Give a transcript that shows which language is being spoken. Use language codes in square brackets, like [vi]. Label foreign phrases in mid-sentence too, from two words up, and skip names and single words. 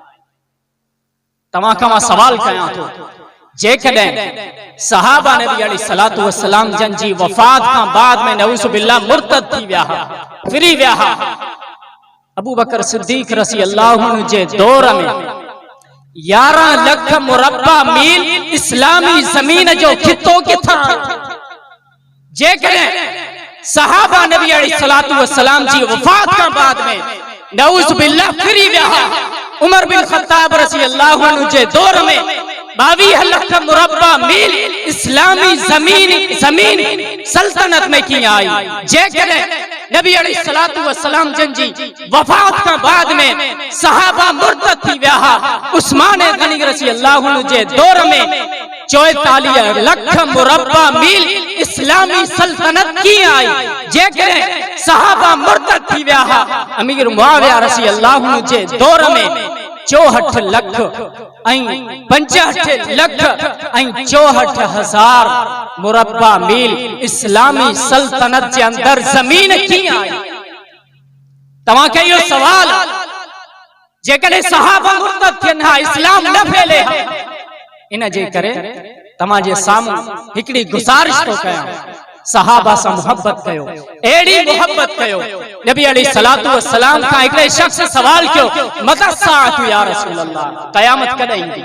[sd] तव्हां खां मां सवाल कयां थो, जेकॾहिं सहाबा नबी [ar] عليه الصلاة والسلام [sd] जन जी वफ़ात खां बाद में [ar] نعوذ بالله [sd] मुर्तद थी विया हा, फिरी विया हा, अबू बकर सिद्दीक़ [ar] رضي الله عنه [sd] जे दौर में 11 लख मुरब्बा मील इस्लामी ज़मीन जो खितो किथां? जेकॾहिं सहाबा नबी [ar] عليه الصلاة والسلام [sd] जी वफ़ात खां बाद में [ar] نعوذ بالله [sd] फिरी विया हा, उमर बिन ख़त्ताब [ar] رضي الله عنه [sd] जे दौर में 22 लख मुरब्बा मील इस्लामी जमीन सल्तनत में की आई। जेकॾहिं नबी [ar] عليه الصلاة والسلام [sd] जन जी वफ़ात खां बाद में सहाबा मुर्तद थी विया हा, उस्मान गनी [ar] رضي الله عنه [sd] जे दौर में 44 लख मुरब्बा मील इस्लामी सल्तनत की आई। जेकॾहिं सहाबा मुर्तद थी विया हा, अमीर मुआविया [ar] رضي الله عنه [sd] जे दौर में 64 लख ऐं 65 लख ऐं 64,000 मुरब्बा मील इस्लामी सल्तनत जे अंदर जमीन की आई। तव्हां खे इहो सवाल, जेकॾहिं सहाबा मुर्तद थियनि हा, इस्लाम न फैले हा, इन जे करे तव्हां जे साम्हूं हिकिड़ी गुज़ारिश थो कयां, सहाबा सां मोहब्बत कयो, एड़ी मोहब्बत कयो। नबी [ar] عليه الصلاة والسلام [sd] खां हिकिड़े शख्स सवाल कयो [ar] متى الساعة يا رسول الله, [sd] क़यामत कॾहिं ईंदी?